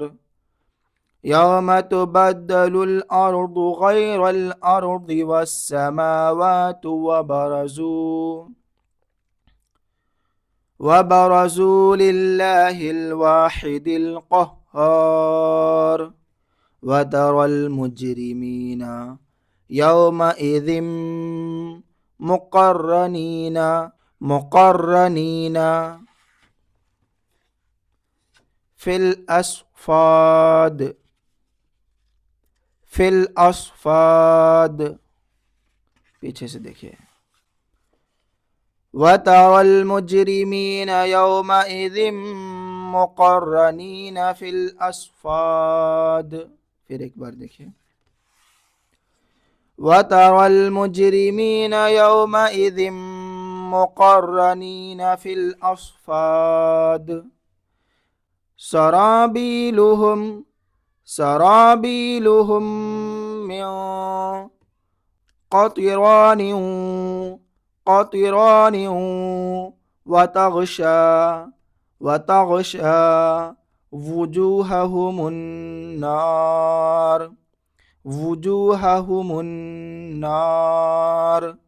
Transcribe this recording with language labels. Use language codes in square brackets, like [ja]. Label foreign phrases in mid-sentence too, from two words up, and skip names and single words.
[ar] يوم تبدل الأرض غير الأرض والسماوات وبرزوا لله الواحد القهار. وترى المجرمين يومئذ مقرنين في الأصفاد. [hi] पीछे से देखिए। [ar] وترى المجرمين يومئذ مقرنين في الأصفاد. [hi] फिर एक बार देखिए। [ar] وترى المجرمين يومئذ مقرنين في الأصفاد. سرابيلهم من قطران وتغشى وجوههم النار.